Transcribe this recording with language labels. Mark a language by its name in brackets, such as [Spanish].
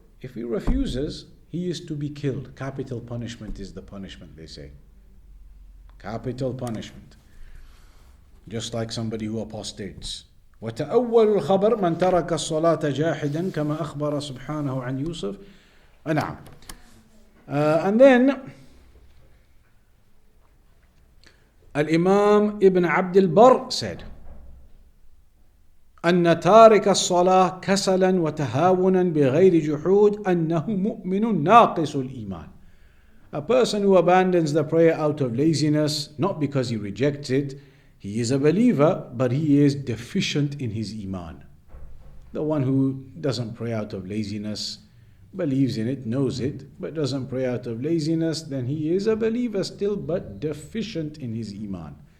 [English] If he refuses, he is to be killed. Capital punishment is the punishment, they say. Capital punishment. Just like somebody who apostates. [Arabic] وتأول الخبر من ترك الصلاة جاحدا كما أخبر سبحانه عن يوسف. نعم. [English] And then Al-Imaam Ibn Abd al-Barr said, [Arabic] أن تارك الصلاة كسلا وتهاونا بغير جحود أنه مؤمن ناقص الإيمان. [English] A person who abandons the prayer out of laziness, not because he rejects it, he is a believer, but he is deficient in his iman. The one who doesn't pray out of laziness, believes in it, knows it, but doesn't pray out of laziness, then he is a believer still, but deficient in his iman.